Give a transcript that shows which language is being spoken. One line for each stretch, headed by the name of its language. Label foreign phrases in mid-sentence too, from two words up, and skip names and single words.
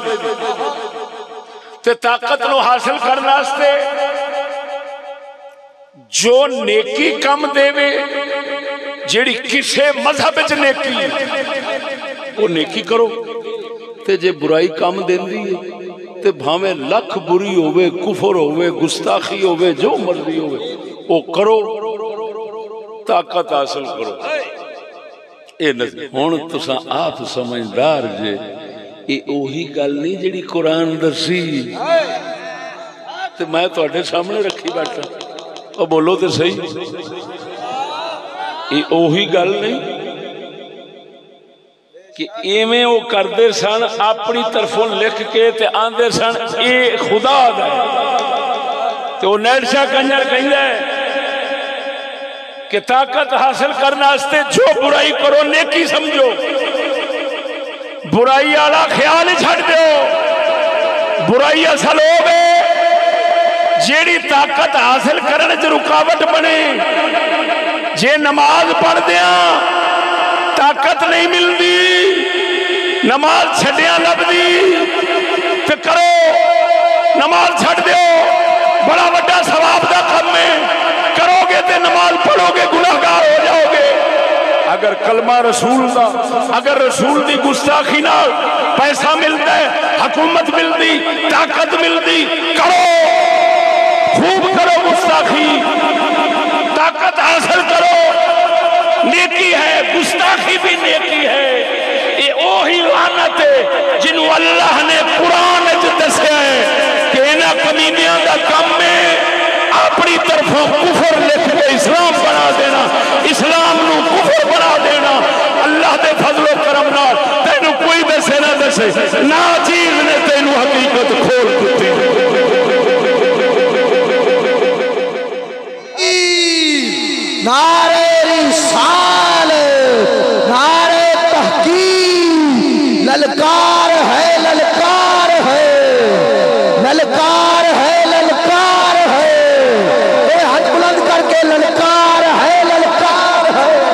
Punjabi: تے طاقت نو حاصل کرنا واسطے جو نیکی کم دے وے، جیڑی کسے مذہب وچ نیکی وہ نیکی کرو. تے جے برائی کم دیندی ہے تے بھاویں لکھ بری ہوئے، کفر ہوئے، گستاخی ہوئے، جو مرضی ہوئے وہ کرو، طاقت حاصل کرو. اے ہن تساں آپ سمجھدار جے اے اوہی گل نہیں جیڑی قرآن دسی تے میں تواڈے سامنے رکھی بیٹھا. او بولو تے صحیح، یہ اوہی گل نہیں کہ ایویں وہ کردے سن اپنی طرفوں لکھ کے تے آندے سن اے خدا دا ہے. تو نیٹ شاہ کنجر کہندا ہے کہ طاقت حاصل کرنا واسطے جو برائی کرو نیکی سمجھو، برائی والا خیال ہی چھڈ دیو. برائی اصل ہوے جیڑی طاقت حاصل کرنے چ رکاوٹ بنے. جے نماز پڑھ دیاں طاقت نہیں ملدی، نماز چھڈیاں لبدی تے کرو، نماز چھڈ دیو بڑا بڑا ثواب دا کم ہے. کرو گے تے نماز پڑھو گے گناہگار ہو جاؤ گے. اگر کلمہ رسول دا اگر رسول دی گستاخی نال پیسہ
Urdu: ملتا ہے
Punjabi: حکومت ملتی طاقت ملتی کرو خوب کرو گستاخی طاقت حاصل کرو نیکی ہے گستاخی بھی نیکی ہے
Urdu: یہ وہی لعنت ہے
Punjabi: جنہوں اللہ نے قرآن دسیا ہے کہ انہاں کمینیاں دا کم ہے اپنی طرفوں کفر لکھ کے اسلام بنا دینا اسلام نو کفر بنا دینا اللہ دے فضل و کرم نال تینوں کوئی دسے نہ دسے نا چیز نے تینوں حقیقت کھول دیتی نعرہ رسالت نعرہ تحقیق للکار ہے للکار ہے للکار ہے للکار ہے اے ہاتھ بلند کر کے للکار ہے للکار ہے